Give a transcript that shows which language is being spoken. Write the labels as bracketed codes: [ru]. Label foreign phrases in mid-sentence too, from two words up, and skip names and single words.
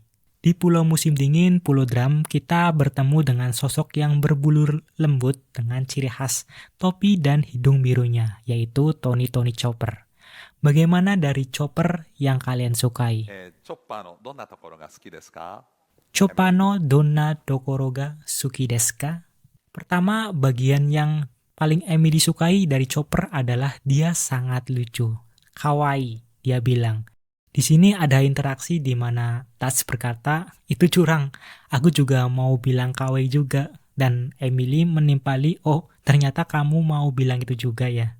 [id] Di Pulau Musim Dingin, Pulau Drum, kita bertemu dengan sosok yang berbulu lembut dengan ciri khas topi dan hidung birunya, yaitu Tony Chopper. Bagaimana dari Chopper yang kalian sukai? [ja] Chopperのどんなところが好きですか? [id] Pertama, bagian yang paling Emily disukai dari Chopper adalah dia sangat lucu. Kawaii, dia bilang. Di sini ada interaksi di mana Tas berkata, itu curang. Aku juga mau bilang kawaii juga. Dan Emily menimpali, oh ternyata kamu mau bilang itu juga ya.